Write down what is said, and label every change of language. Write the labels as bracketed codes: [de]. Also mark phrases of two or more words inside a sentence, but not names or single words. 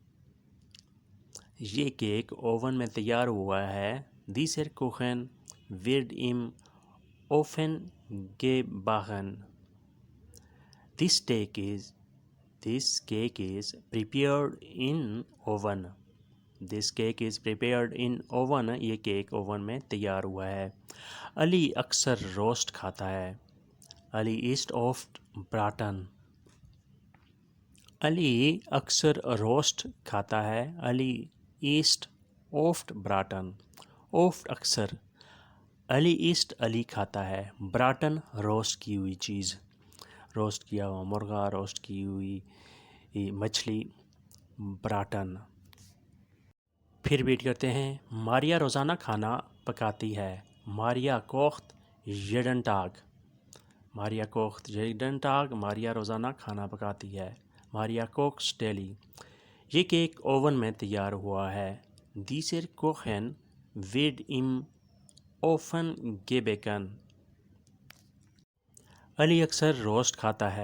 [hi] ये केक ओवन में तैयार हुआ है। [de] Dieser Kuchen wird im Ofen gebacken। [en] This cake is prepared in oven। This cake is prepared in oven। [hi] ये केक ओवन में तैयार हुआ है। अली अक्सर रोस्ट खाता है। [de] Ali isst oft Braten. [hi] अली अक्सर रोस्ट खाता है। [de] Ali isst oft Braten. oft अक्सर। [hi] अली ईस्ट अली खाता है। ब्राटन रोस्ट की हुई चीज़, रोस्ट किया हुआ मुर्गा, रोस्ट की हुई मछली, ब्राटन। फिर रिपीट करते हैं। मारिया रोज़ाना खाना पकाती है। [de] Maria kocht jeden Tag. Maria kocht jeden Tag. [hi] मारिया रोज़ाना खाना पकाती है। [en] Maria cooks daily. [hi] ये केक ओवन में तैयार हुआ है। [de] Dieser Kuchen wird im Ofen gebacken। [hi] अली अक्सर रोस्ट खाता है।